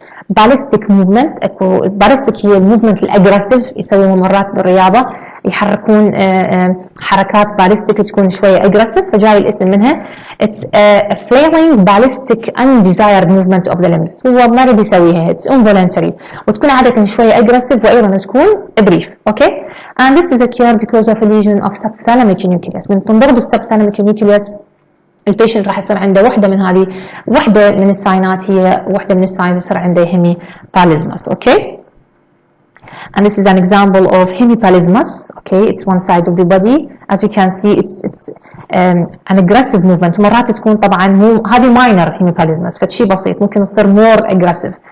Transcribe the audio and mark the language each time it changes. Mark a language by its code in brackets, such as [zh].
[ar] باليستيك موفمنت باليستيك هي الموفمنت الأجريسيف يسووها مرات بالرياضة يحركون حركات باليستيك تكون شوية aggressive فجاي الاسم منها. [en] It's a flailing ballistic undesired movement of the limbs. [ar] هو ما رد يسويها [en] it's involuntary [ar] وتكون عادة شوية aggressive وأيضا تكون brief. [en] Okay, and this is occurred because of a lesion of subthalamic nucleus. [ar] من تنضرب subthalamic nucleus البيشنت راح يصير عنده واحدة من الساينات هي واحدة من الساينز يصير عنده Hemipallismus. [en] Okay. And this is an example of Hemipallismus. Okay, it's one side of the body. As you can see, it's an aggressive movement. [ar] مرات تكون طبعا مو هذه minor Hemipallismus فشي بسيط ممكن تصير [en] more aggressive.